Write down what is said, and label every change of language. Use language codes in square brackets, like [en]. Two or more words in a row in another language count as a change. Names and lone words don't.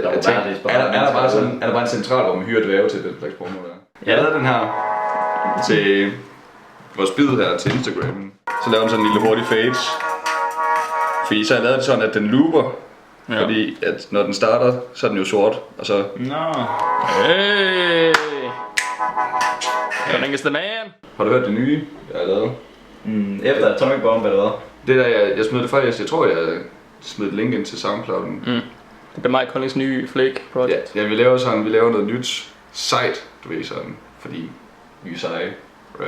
[da] jeg tænker, er der bare en central, hvor man hyrer dvæve til den slags porno der? Jeg lavede den her til vores bid her til Instagram. Så lavede den sådan en lille hurtig fades. Fordi så har jeg lavet det sådan, at den looper. Ja. Fordi at når den starter, så er den jo sort, og så... Nå. [en] Hey! Ring is the man. [da] Har du hørt det nye, jeg har lavet? Efter Atomic Bomb eller hvad? Det der, jeg smed det faktisk, jeg tror jeg smed et link ind til SoundCloud'en. Det bliver Mike Collins nye Flake project. Ja, vi laver noget nyt sejt, du ved sådan, fordi vi er seje, right?